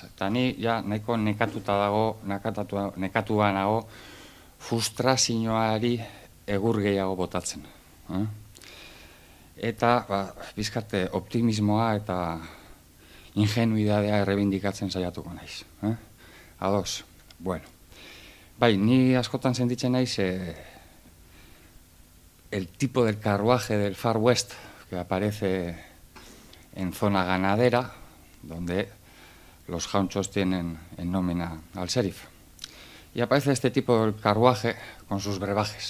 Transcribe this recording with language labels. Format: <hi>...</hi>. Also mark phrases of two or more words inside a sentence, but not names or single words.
<eu>Eta ni ja nahiko nekatua nago frustrazioari egur gehiago botatzen. Eta bizkate optimismoa eta ingenuidadea errebindikatzen saiatuko naiz. Ados, bueno. Bai, ni askotan sentitzen naiz</eu> <es>el tipo del carruaje del Far West que aparece en zona ganadera, donde los gauchos tienen en nómina al sheriff. Y aparece este tipo del carruaje con sus brebajes.</es>